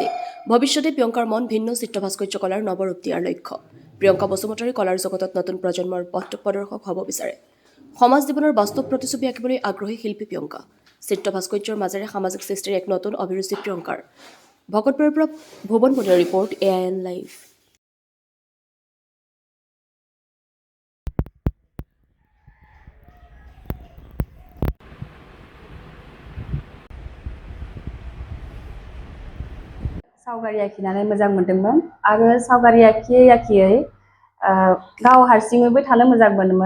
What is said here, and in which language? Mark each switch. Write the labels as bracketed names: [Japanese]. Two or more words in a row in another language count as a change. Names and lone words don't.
[Assamese] ভৱিষ্যতে প্ৰিয়ংকাৰ মন ভিন্ন চিত্ৰ ভাস্কৰ্য কলাৰ নৱৰূপ দিয়াৰ লক্ষ্য। প্ৰিয়ংকা বসুমতাৰী কলাৰ জগতত নতুন প্ৰজন্মৰ পথ প্ৰদৰ্শক হ'ব বিচাৰে। সমাজ জীৱনৰ বাস্তৱ প্ৰতিছবি আঁকিবলৈ আগ্ৰহী শিল্পী প্ৰিয়ংকা। চিত্ৰ ভাস্কৰ্যৰ মাজেৰে সামাজিক সৃষ্টিৰ এক নতুন অভিৰুচি প্ৰিয়ংকাৰ। ভকতপাৰাৰ পৰা ভুৱন বনিয়াৰ ৰিপৰ্ট, AIN লাইভ। [Bodo] सावगारि आखिनानै मोजां मोनदोंमोन आरो सावगारि आखियै गाव हारसिङैबो थानो मोजां मोनोमोन।